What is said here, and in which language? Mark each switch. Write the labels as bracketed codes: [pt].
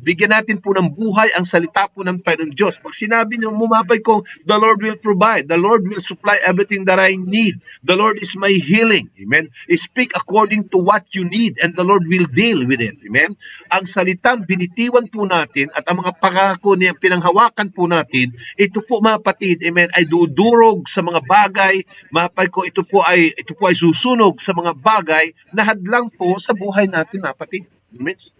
[tl] Bigyan natin po ng buhay ang salita po ng Panginoon Diyos. Pag sinabi niyo, mumapay ko, [en] the Lord will provide. The Lord will supply everything that I need. The Lord is my healing. Amen. Speak according to what you need and the Lord will deal with it. Amen. [tl] Ang salitang binitiwan po natin at ang mga pangako niyang pinanghawakan po natin, ito po, mga kapatid, amen, ay dudurog sa mga bagay. Mapay ko, ito po ay susunog sa mga bagay na hadlang po sa buhay natin, mga kapatid. Amen.